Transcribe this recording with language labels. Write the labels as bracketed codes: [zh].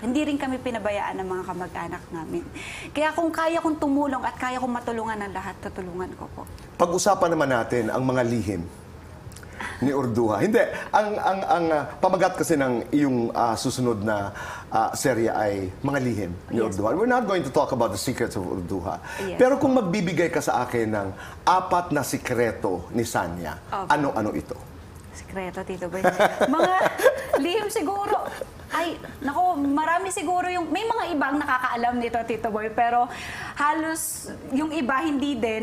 [tl] Hindi rin kami pinabayaan ng mga kamag-anak namin. Kaya kung kaya kong tumulong at kaya kong matulungan ng lahat, tutulungan ko po. Pag-usapan naman natin ang mga lihim ni Urduha. Hindi, pamagat kasi ng iyong susunod na serye ay mga lihim ni [en] Yes. [tl] Urduha. [en] We're not going to talk about the secrets of Urduha. Yes. [tl] Pero kung magbibigay ka sa akin ng 4 na sikreto ni Sanya, Opo. ano-ano ito? Sikreto, Tito Boy. Mga lihim siguro. Ay, naku, marami siguro yung... May mga ibang nakakaalam nito, Tito Boy, pero halos yung iba hindi din.